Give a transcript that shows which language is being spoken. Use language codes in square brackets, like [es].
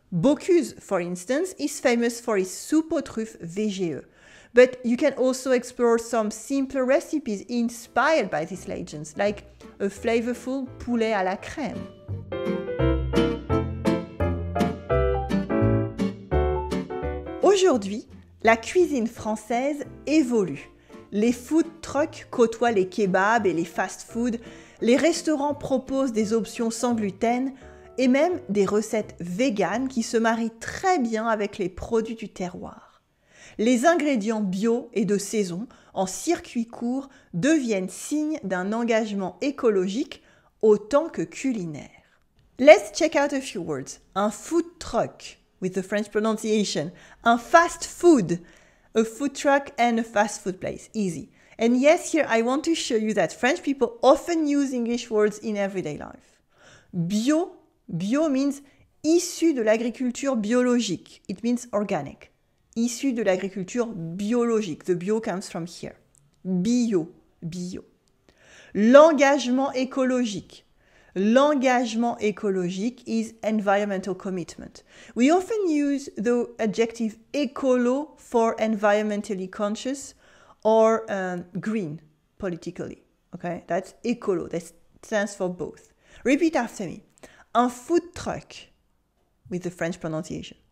[en] Bocuse, for instance, is famous for his soupe aux truffes VGE. But you can also explore some simpler recipes inspired by these legends, like a flavorful poulet à la crème. [fr] Aujourd'hui, la cuisine française évolue. Les food trucks côtoient les kebabs et les fast-food, les restaurants proposent des options sans gluten et même des recettes véganes qui se marient très bien avec les produits du terroir. Les ingrédients bio et de saison en circuit court deviennent signe d'un engagement écologique autant que culinaire. [en] Let's check out a few words. Un food truck with the French pronunciation. Un fast food. A food truck and a fast food place. Easy. And yes, here I want to show you that French people often use English words in everyday life. Bio means [fr] issu de l'agriculture biologique. [en] It means organic. [fr] Issu de l'agriculture biologique. [en] The bio comes from here. Bio. [fr] L'engagement écologique. L'engagement écologique [en] is environmental commitment. We often use the adjective écolo for environmentally conscious or green politically. Okay, that's écolo. That stands for both. Repeat after me. Un food truck with the French pronunciation.